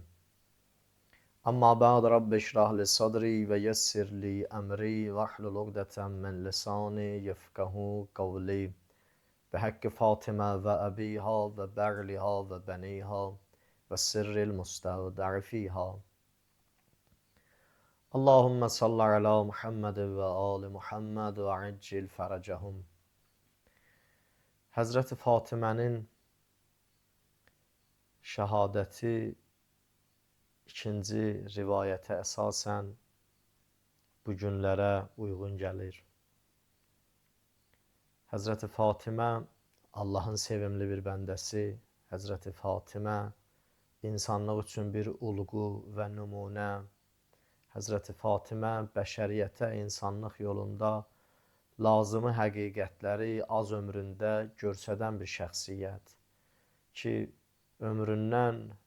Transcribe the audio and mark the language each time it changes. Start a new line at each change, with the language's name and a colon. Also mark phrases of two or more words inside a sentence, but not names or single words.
Arabic: أما بعد رب اشرح لي صدري ويسر لي أمري واحلل عقدة من لساني يفقهوا قولي. وحق فاطمة وأبيها وبعلها وبنيها والسر المستودع فيها. اللهم صل على محمد وآل محمد وعجل فرجهم.
Azerbaijani: Həzrəti Fatımənin şəhadəti ikinci rivayətə əsasən bu günlərə uyğun gəlir. Həzrəti Fatımə Allahın sevimli bir bəndəsi, Həzrəti Fatımə insanlıq üçün bir ulğu və nümunə, Həzrəti Fatımə bəşəriyyətə insanlıq yolunda lazımı həqiqətləri az ömründə göstərən bir şəxsiyyət ki, ömründən